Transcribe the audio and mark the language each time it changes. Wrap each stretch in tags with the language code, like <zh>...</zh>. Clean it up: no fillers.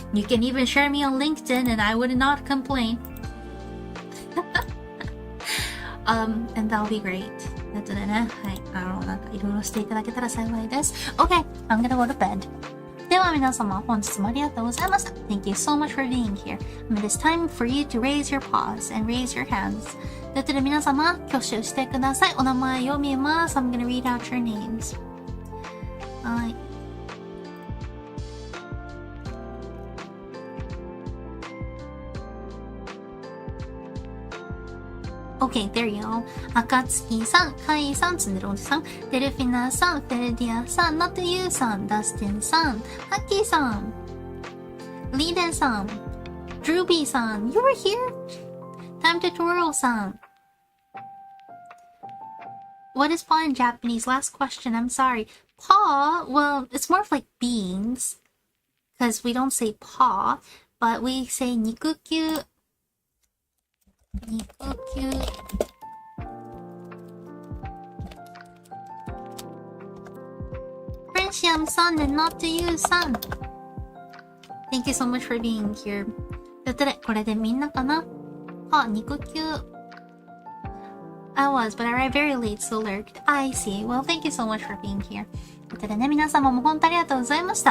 <en>You can even share me on LinkedIn and I would not complain. And that'll be great.</en> <ja>なのでね、はい、なんかいろいろしていただけたら幸いです。</ja> <en>Okay, I'm gonna go to bed.</en> <ja>では皆様、本日もありがとうございました。</ja> <en>Thank you so much for being here. It is time for you to raise your paws and raise your hands.</en> <ja>ということで皆様、挙手してください。お名前読みます。</ja> <en>I'm gonna read out your names.</en> <ja>はい。</ja> <en>Okay, there you go.</en> <ja>あかつきさん、かいさん、つねるおじさん、デルフィナさん、フェルディアさん、ノットユーさん、ダスティンさん、ハッキーさん。</ja> <en>Liden-san, Drewby-san, you were here? Time Tutorial-san. What is paw in Japanese? Last question, I'm sorry. Paw, well, it's more of like beans. Because we don't say paw, but we say nikukyu. Nikukyu. Friendship-san and not to you, son. Thank you so much for being here.</en> <ja>ということで、これでみんなかな？あ、肉球。</ja> <en>I was, but I arrived very late, so lurked. I see. Well, thank you so much for being here.</en> <ja>ということでね、皆様も本当ありがとうございました。</ja>